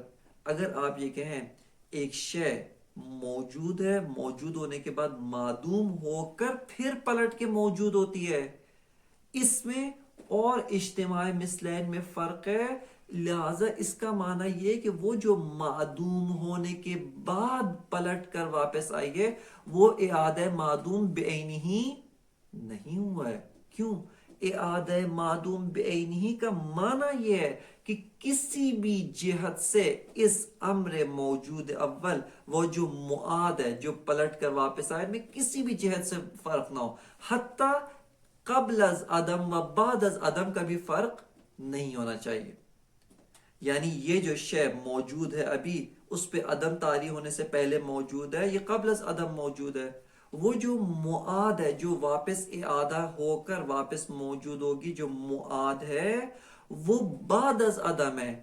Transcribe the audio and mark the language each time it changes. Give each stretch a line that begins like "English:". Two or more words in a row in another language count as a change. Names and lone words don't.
Urdu: اگر آپ یہ کہیں ایک شے موجود ہے، موجود ہونے کے بعد معدوم ہو کر پھر پلٹ کے موجود ہوتی ہے، اس میں اور اجتماع مثلین میں فرق ہے، لہذا اس کا معنی یہ کہ وہ جو معدوم ہونے کے بعد پلٹ کر واپس آئی ہے وہ اعادہ معدوم بعینہ ہی نہیں ہوا ہے۔ کیوں؟ اعادہ معدوم بعینہ کا معنی یہ ہے کہ کسی بھی جہت سے اس امر موجود اول، وہ جو معاد ہے جو پلٹ کر واپس آئے، میں کسی بھی جہت سے فرق نہ ہو، حتیٰ قبل از عدم و بعد از عدم کا بھی فرق نہیں ہونا چاہیے۔ یعنی یہ جو شے موجود ہے ابھی، اس پہ عدم طاری ہونے سے پہلے موجود ہے، یہ قبل از عدم موجود ہے۔ وہ جو معاد ہے جو واپس اعادہ ہو کر واپس موجود ہوگی، جو معاد ہے وہ بعد از عدم ہے۔